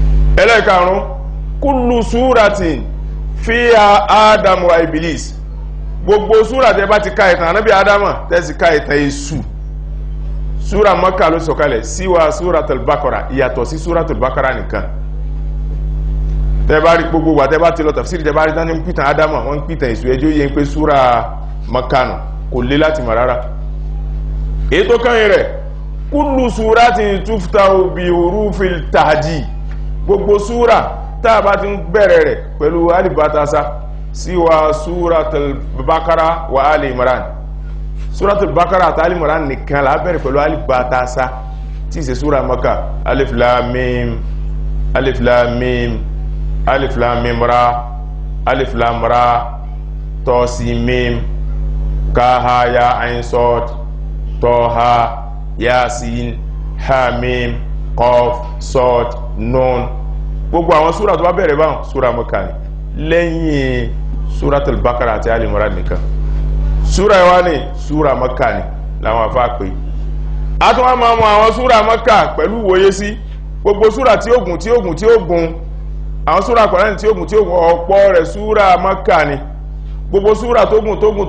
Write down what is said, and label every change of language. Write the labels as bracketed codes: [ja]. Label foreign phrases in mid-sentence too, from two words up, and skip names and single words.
[yo] ẹlẹ́ẹ̀karùn [ar] كل سورة فيها آدم وإبليس [yo] gbogbo súra tẹ́ bá ti ka ìtàn Ànábì Ádámà tẹ́ sì ka ìtàn Èṣù súra Mákà ló sọ̀kalẹ̀ síwá Suratul Baqara ìyàtọ̀ sí Suratul Baqara nìkan tẹ́ bá rí gbogbo wa tẹ́ bá ti lọ tafsiri tẹ́ bá rí tani pìtàn Ádámà wọ́n pìtàn Èṣù ẹjọ́ yẹn pé súra Mákà nù kò lé láti mọ̀ rárá èyí tó kàn yín rẹ̀ [ar] كل سورة تفتح بحروف التحدي [yo] gbogbo súra tá a bá ti ń bẹ̀rẹ̀ rẹ̀ pẹ̀lú alibatasa síwá Suratul Baqara wa Ali Imran Suratul Baqara àti Ali Imran nìkan la bẹ̀rẹ̀ pẹ̀lú alibatasa tí í ṣe súra Mákà [ar] الف لام ميم الف لام ميم الف لام ميم را الف لام را طا سين ميم كاها يا عين صاد طه يس حم قاف صاد نون [yo] gbogbo àwọn súra tó bá bẹ̀rẹ̀ báwọn súra Mákà ni lẹ́yìn Suratul Baqara àti Ali Imran nìkan súra ìwá ní súra Mákà ni làwọn afá pé a tún wá máa mọ àwọn súra Mákà pẹ̀lú wòye sí gbogbo súra tí ó gùn àwọn súra Kùránì tí ó gùn ọ̀pọ̀ rẹ̀ súra Mákà ni gbogbo súra tó gùn